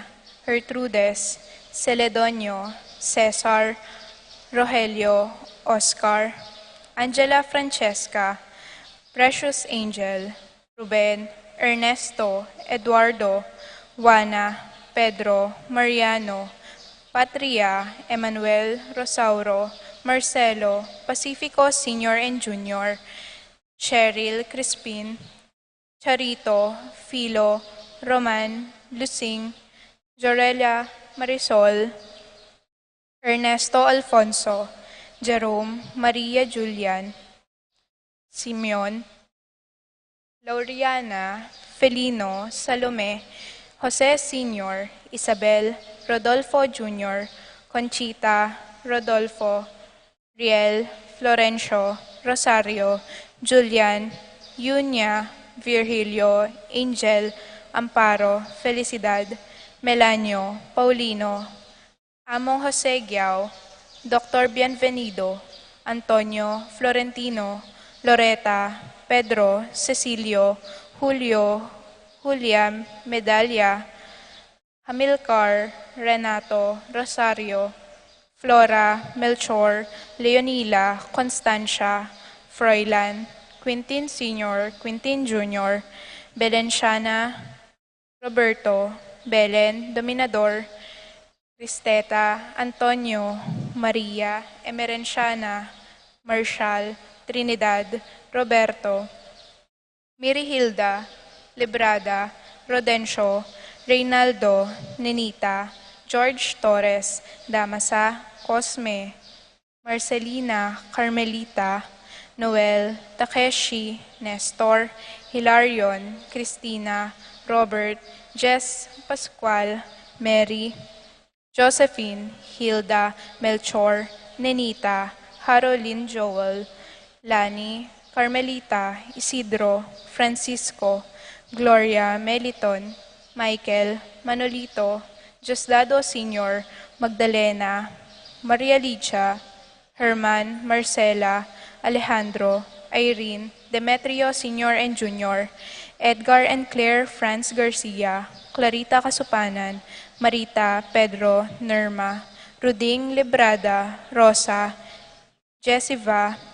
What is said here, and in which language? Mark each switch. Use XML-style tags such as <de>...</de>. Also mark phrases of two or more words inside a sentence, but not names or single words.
<en>Gertrudes, Celedonio, Cesar, Rogelio, Oscar, Angela Francesca, Precious Angel, Ruben, Ernesto, Eduardo, Juana, Pedro, Mariano, Patria, Emmanuel, Rosauro, Marcelo, Pacifico Sr. and Jr., Cheryl, Crispin, Charito, Philo, Roman, Lucing, Jorella, Marisol, Ernesto Alfonso, Jerome, Maria Julian, Simeon, Lauriana, Felino, Salome, Jose Sr., Isabel, Rodolfo Jr., Conchita, Rodolfo, Riel, Florencio, Rosario, Julian, Yunya, Virgilio, Angel, Amparo, Felicidad, Melanio, Paulino, Among Jose Giao, Dr. Bienvenido, Antonio, Florentino, Loreta, Pedro, Cecilio, Julio, Julia, Medalla, Hamilcar, Renato, Rosario, Flora, Melchor, Leonila, Constancia, Froilan, Quintin Sr., Quintin Jr., Belenciana, Roberto, Belen, Dominador, Cristeta, Antonio, Maria, Emerenciana, Marshall, Trinidad, Roberto, Mirihilda, Librada, Rodencio, Reynaldo, Nenita, George Torres, Damasa, Cosme, Marcelina, Carmelita, Noel, Takeshi, Nestor, Hilarion, Cristina, Robert, Jess, Pascual, Mary, Josephine, Hilda, Melchor, Nenita, Haroline Joel, Lani, Carmelita, Isidro, Francisco, Gloria, Meliton, Michael, Manolito, Diosdado Sr., Magdalena, Maria Licha, Herman, Marcela, Alejandro, Irene, Demetrio Sr. and Jr., Edgar and Claire Franz Garcia, Clarita Kasupanan, Marita, Pedro, Nerma, Ruding Librada, Rosa, Jessiva,</en>